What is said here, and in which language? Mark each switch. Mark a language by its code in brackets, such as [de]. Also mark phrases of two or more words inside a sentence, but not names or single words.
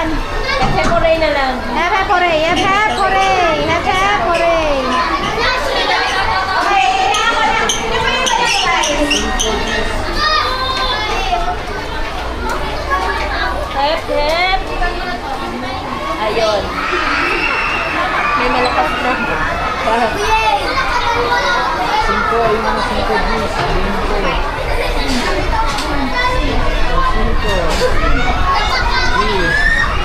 [tl] Hep-hep huray na lang. Hep-hep, huray. Hep-hep, huray. Hep-hep, huray. Hep-hep. Ayun. May malakas na. Cinco, yung mga 5 views. 5. 3.